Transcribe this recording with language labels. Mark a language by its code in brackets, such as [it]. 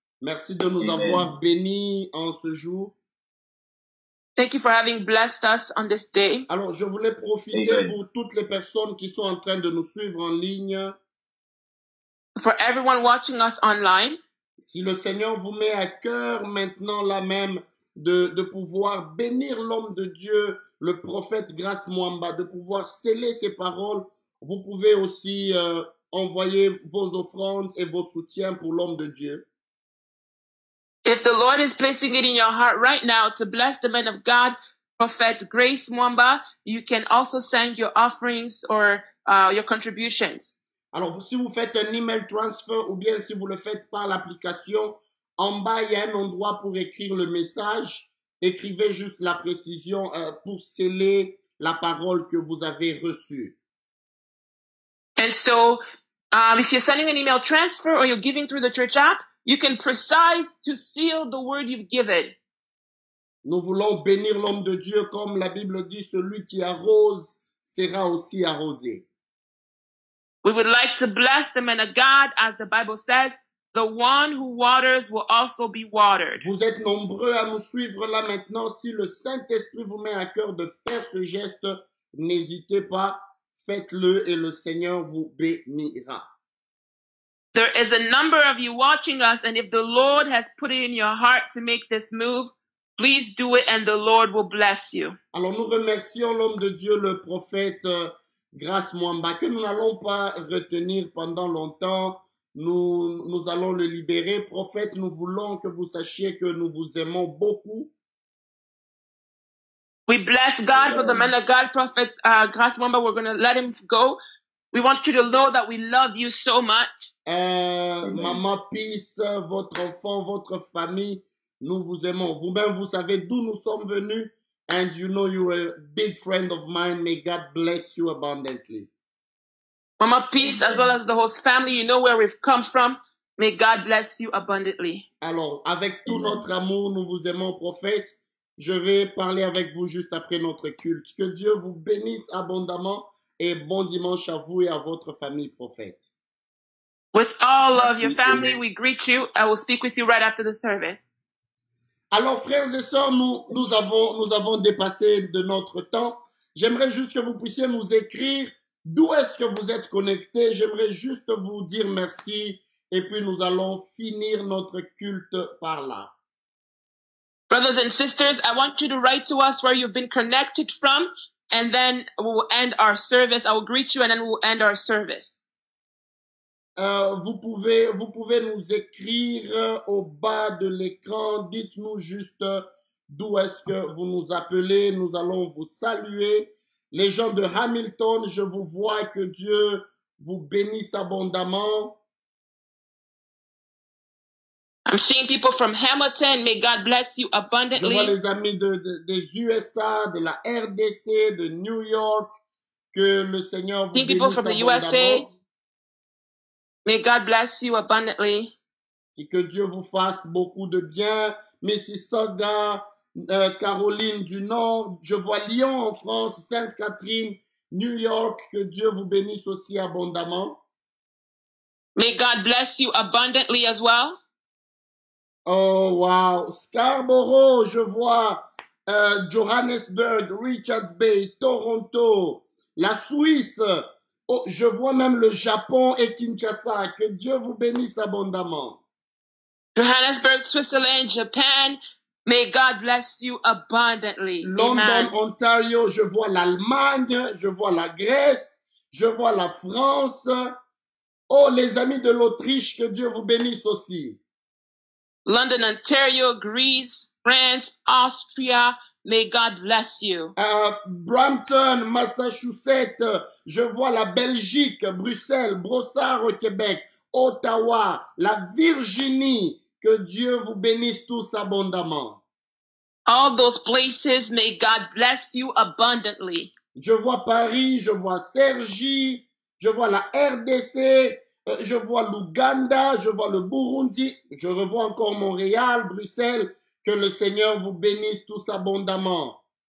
[fr] Merci de nous avoir bénis en ce jour. [en] Thank you for having blessed us on this day. [fr] Alors, je voulais profiter pour toutes les personnes qui sont en train de nous suivre en ligne. [en] For everyone watching us online. [fr] Si le Seigneur vous met à cœur maintenant là même de pouvoir bénir l'homme de Dieu, le prophète Grace Mwamba, de pouvoir sceller ses paroles, vous pouvez aussi envoyer vos offrandes et vos soutiens pour l'homme de Dieu. [en] If the Lord is placing it in your heart right now to bless the man of God, Prophet Grace Mwamba, you can also send your offerings or your contributions. [fr] Alors, si vous faites un email transfer ou bien si vous le faites par l'application, en bas, il y a un endroit pour écrire le message. Écrivez juste la précision pour sceller la parole que vous avez reçue. [en] And so, if you're sending an email transfer or you're giving through the church app, you can precise to seal the word you've given. [fr] Nous voulons bénir l'homme de Dieu comme la Bible dit, celui qui arrose sera aussi arrosé. [en] We would like to bless the man of God, as the Bible says, the one who waters will also be watered. [fr] Vous êtes nombreux à nous suivre là maintenant. Si le Saint-Esprit vous met à cœur de faire ce geste, n'hésitez pas, faites-le et le Seigneur vous bénira. [en] There is a number of you watching us, and if the Lord has put it in your heart to make this move, please do it and the Lord will bless you. [fr] Alors nous remercions l'homme de Dieu, le prophète Grace Mwamba, que nous n'allons pas retenir pendant longtemps. Nous allons le libérer. Prophète, nous voulons que vous sachiez que nous vous aimons beaucoup. [en] We bless God for the man of God, Prophet Grace Mwamba. We're going to let him go. We want you to know that we love you so much. [fr] Maman Peace, votre enfant, votre famille, nous vous aimons. Vous-même, vous savez d'où nous sommes venus. [en] And you know you're a big friend of mine. May God bless you abundantly. Mama Peace, as well as the host family, you know where we've come from. May God bless you abundantly. [fr] Alors, avec tout notre amour, nous vous aimons, prophète. Je vais parler avec vous juste après notre culte. Que Dieu vous bénisse abondamment et bon dimanche à vous et à votre famille, prophète. [en] With all of your family, we greet you. I will speak with you right after the service. [fr] Alors, frères et sœurs, nous avons dépassé de notre temps. J'aimerais juste que vous puissiez nous écrire d'où est-ce que vous êtes connectés. J'aimerais juste vous dire merci et puis nous allons finir notre culte par là. [en] Brothers and sisters, I want you to write to us where you've been connected from, and then we'll end our service. I will greet you and then we'll end our service. [fr] Vous pouvez nous écrire au bas de l'écran. Dites-nous juste d'où est-ce que vous nous appelez. Nous allons vous saluer. Les gens de Hamilton, je vous vois, que Dieu vous bénisse abondamment. [en] I'm seeing people from Hamilton. May God bless you abundantly. [fr] Je vois les amis des USA, de la RDC, de New York. Que le Seigneur vous bénisse [en] people from the [fr] abondamment. [en] USA. May God bless you abundantly. [fr] Et que Dieu vous fasse beaucoup de bien. Mississauga, Caroline du Nord. Je vois Lyon en France, Sainte-Catherine, New York. Que Dieu vous bénisse aussi abondamment. [en] May God bless you abundantly as well. [fr] Oh, wow. Scarborough, je vois Johannesburg, Richards Bay, Toronto, la Suisse. Oh, je vois même le Japon et Kinshasa. Que Dieu vous bénisse abondamment. [en] Johannesburg, Switzerland, Japan. May God bless you abundantly. London, Amen. [fr] Ontario, je vois l'Allemagne, je vois la Grèce, je vois la France. Oh, les amis de l'Autriche, que Dieu vous bénisse aussi. [en] London, Ontario, Greece, France, Austria. May God bless you. [fr] Brampton, Massachusetts, je vois la Belgique, Bruxelles, Brossard au Québec, Ottawa, la Virginie. Que Dieu vous bénisse tous abondamment. [en] All those places, may God bless you abundantly. [fr] Je vois Paris, je vois Cergy, je vois la RDC, Je vois l'Ouganda, je vois le Burundi, je revois encore Montréal, Bruxelles. Que le Seigneur vous bénisse tous abondamment.